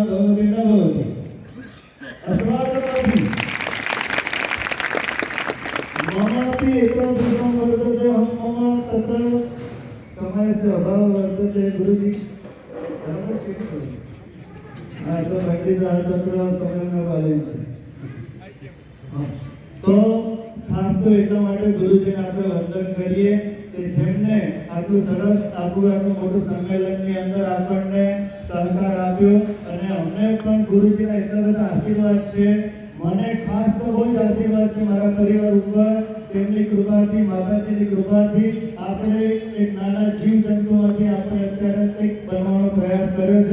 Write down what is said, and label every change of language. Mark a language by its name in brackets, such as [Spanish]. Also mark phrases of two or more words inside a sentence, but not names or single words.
[Sanskrit] अस्माकमपि ममापि एतादृशं वर्तते मम तत्र समयस्य अभावः वर्तते [Hindi] गुरुजी बराबर [Sanskrit] तो पंडितः तत्र समयं न पालयन्ति तो [Gujarati] ખાસ તો એટલા માટે ગુરુજીને આપણે વંદન કરીએ કે જેમને આટલું સરસ આટલું મોટું સંમેલનની અંદર આપણને સહકાર આપ્યો અને અમને પણ ગુરુજીના એટલા બધા આશીર્વાદ છે। મને ખાસ તો બહુ જ આશીર્વાદ છે મારા પરિવાર ઉપર તેમની કૃપાથી માતાજીની કૃપાથી આપણે એક નાના જીવજંતુમાંથી આપણે અત્યારે કંઈક બનવાનો પ્રયાસ કર્યો છે।